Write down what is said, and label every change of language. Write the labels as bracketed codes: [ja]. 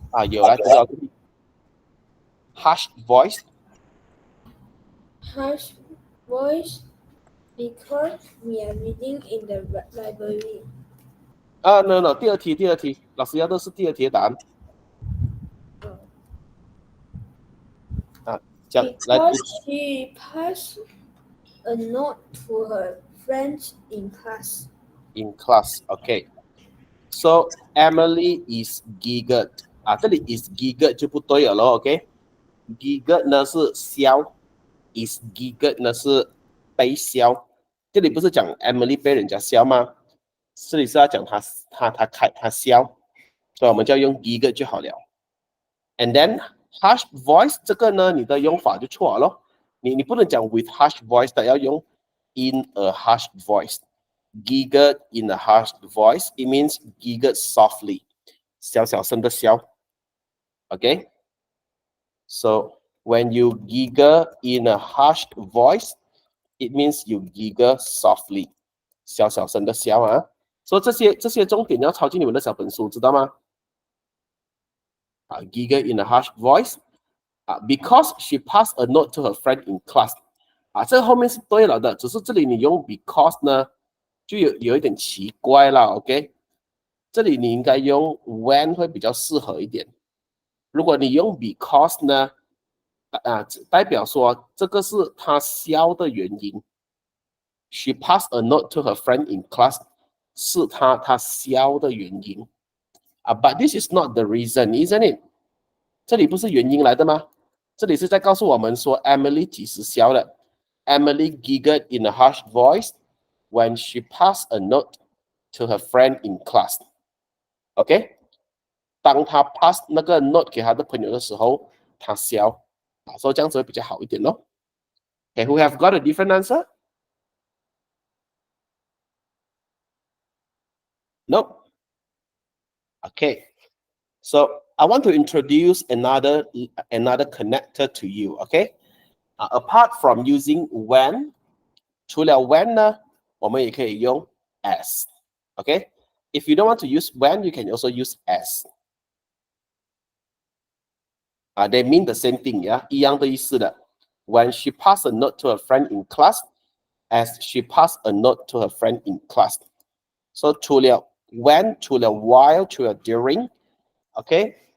[zh] 有来，知道 [en] harsh voice harsh voice because we are reading in the library. [zh] No，第二题，老师要的是第二题的答案。讲来 [en] Because she passed a note to her friends in class. in class. Okay. So Emily is giggled [zh] 这里 [en] is giggled [zh] 就不对了咯 OK giggled 呢是笑 is giggled 呢是被笑这里不是讲 Emily 被人家笑吗这里是要讲他笑所以我们就要用 [en] giggled 就好了 and then harsh voice [zh] 这个呢你的用法就错了咯你不能讲 [en] with harsh voice 的要用 in a harsh voice giggled in a harsh voice, it means giggled softly. [zh] 小小声的笑 Okay? [en] So when you giggle in a harsh voice, it means you giggle softly. [zh] 小小声的笑啊。所以这些重点要抄进你们的小本书，知道吗？ [en] giggle in a harsh voice. Because she passed a note to her friend in class. [zh] 这个后面是对了的，只是这里你用 because 呢？就有一点奇怪了 ，OK？这里你应该用 when 会比较适合一点。如果你用 because 呢，代表说这个是他笑的原因。 [en] She passed a note to her friend in class [zh] 是他笑的原因。 [en] But this is not the reason, isn't it？ [zh] 这里不是原因来的吗？这里是在告诉我们说 Emily 几时笑的。 [en] Emily giggled in a harsh voice.When she passed a note to her friend in class, OK？ [zh] 当她 pass 那个 note 给她的朋友的时候，她笑，所以这样子会比较好一点咯。 [en] Okay, who have got a different answer? No. Okay. So I want to introduce another connector to you. Okay. Apart from using when, [zh] 除了 when 呢？我们也可以用 as, okay? [en] If you don't want to use when, you can also use as. They mean the same thing, yeah? [zh] 一样的意思的。 [en] When she passed a note to her friend in class, as she passed a note to her friend in class. So 除了 when, 除了 while, 除了 during, okay?